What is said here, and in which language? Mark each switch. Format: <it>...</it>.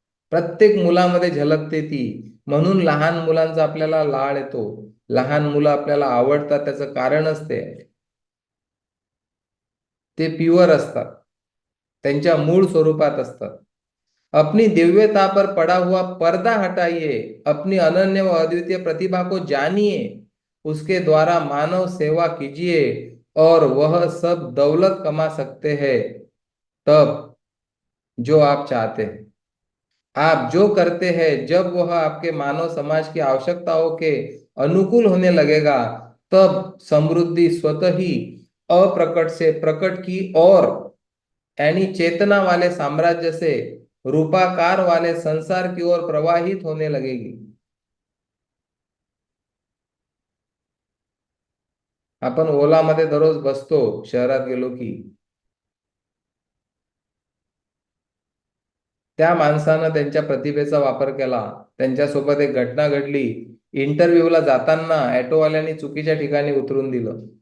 <mr>प्रत्येक मुलामध्ये झलकते ती. म्हणून लहान मुलांचा आपल्याला लाळ येतो. लहान मुलं आपल्याला आवडतात, त्याचं कारणच ते आहे. ते प्युअर असतात, त्यांच्या मूळ स्वरूपात असतात.</mr> <hi>अपनी दिव्यता पर पड़ा हुआ पर्दा हटाइए, अपनी अनन्य व अद्वितीय प्रतिभा को जानिए, उसके द्वारा मानव सेवा कीजिए और वह सब दौलत कमा सकते हैं तब जो आप चाहते हैं। आप जो करते हैं जब वह आपके मानव समाज की आवश्यकताओं के अनुकूल होने लगेगा, तब समृद्धि स्वतः ही अप्रकट से प्रकट की और यानी चेतना वाले साम्राज्य से रूपाकार वाले संसार की ओर प्रवाहित होने लगेगी।</hi> <mr>आपण ओलामध्ये दररोज बसतो शहरात गेलो की, त्या माणसानं त्यांच्या प्रतिभेचा वापर केला, त्यांच्यासोबत एक घटना घडली, इंटरव्ह्यूला जाताना ऑटोवाल्याने चुकीच्या ठिकाणी उतरून दिलं.</mr>